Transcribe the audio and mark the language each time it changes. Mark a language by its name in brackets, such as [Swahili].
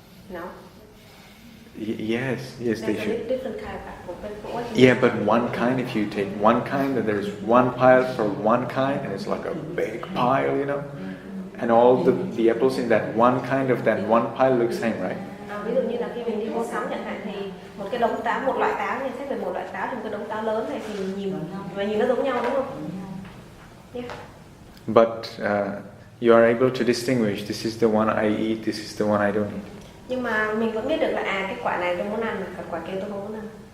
[English] No. Yes, they should. Different kind of apple, but Yeah, but one kind, if you take one kind, then there's one pile for one kind, and it's like a big pile, you know? And all the apples in that one kind of that one pile look same, right? [Vietnamese] Ví dụ như là khi mình đi mua sắm chẳng hạn thì một cái đống táo, một loại táo, nên xét về một loại táo thì một cái đống táo lớn này thì nhìn nó giống nhau đúng không? [English] Yeah. But you are able to distinguish, this is the one I eat, this is the one I don't eat. [Vietnamese] Nhưng mà mình vẫn biết được là cái quả này tôi muốn ăn, mà quả kia tôi không muốn ăn.